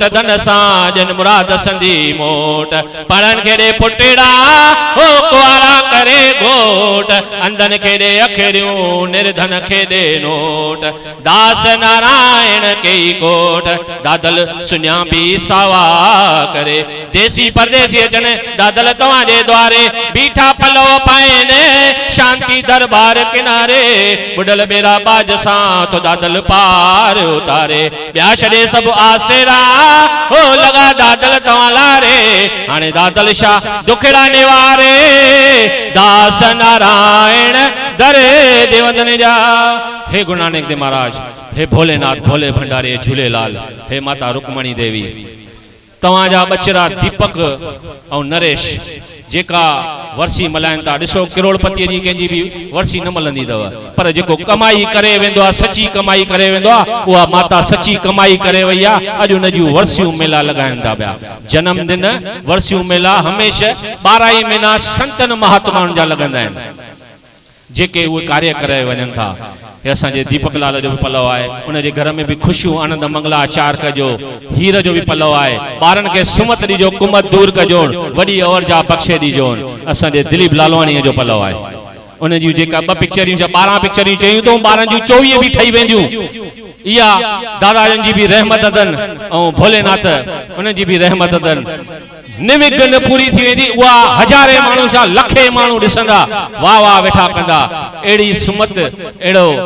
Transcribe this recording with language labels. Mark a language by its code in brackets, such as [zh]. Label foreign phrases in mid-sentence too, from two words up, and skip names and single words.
[sd] धन सा जन मुराद संधी मोट पढ़न खेड़े पुटेड़ा हो कुआरा करे घोट अंदन खेड़े अखेरियूं निर्धन खेड़े नोट दास नारायण कई कोट दादल सुन्या भी सावा करे देसी परदेसी अचन दादल तव्हांजे द्वारे बीठा पलव पाइनि शांति दरबार किनारे बुडल बेरा बाज सां तो दादल पार उतारे ॿिया छॾे सभु आसेरा हो लॻा दादल तव्हां लारे हाणे दादल शाह दुखड़ा निवारे दास नारायण दरे देवदन जा हे गुरु नानक देव महाराज हे भोलेनाथ भोले भंडारी झूलेलाल हे माता रुक्मणी देवी तव्हांजा बचरा दीपक और नरेश जेका वर्सी मल्हाइनि था ॾिसो करोड़पतीअ जी कंहिंजी बि वर्सी न मिलंदी अथव पर जेको कमाई करे वेंदो आहे सची कमाई करे वेंदो आहे उहा माता सची कमाई करे वई आहे अॼु उन जूं वर्सियूं मेला लॻाइनि था पिया जन्मदिन वर्सियूं मेला हमेशह 12 ई महीना संतनि महात्माउनि जा लॻंदा आहिनि जेके उहे कार्य करे वञनि था हे असांजे दीपक लाल जो भी पलव आहे उनजे घर में भी खुशियूं आनंद मंगला आचार कजो हीर जो भी पलव आहे ॿारनि खे सुमत ॾिजो कुमत दूर कजो वॾी अवरजा बख़्शे ॾिजो असांजे दिलीप लालवाणीअ जो पलव आहे उन जूं जेका 2 पिक्चरियूं 12 पिक्चरियूं चयूं तो 12 जूं 24 भी ठही वेंदियूं इहा दादाजन जी भी रहमत अथनि ऐं भोलेनाथ उन जी भी रहमत अथनि निविघ्न पूरी थी वेंदी उहा हज़ारे माण्हू छा लखे माण्हू ॾिसंदा वाह वाह वेठा कंदा अहिड़ी सुमत अहिड़ो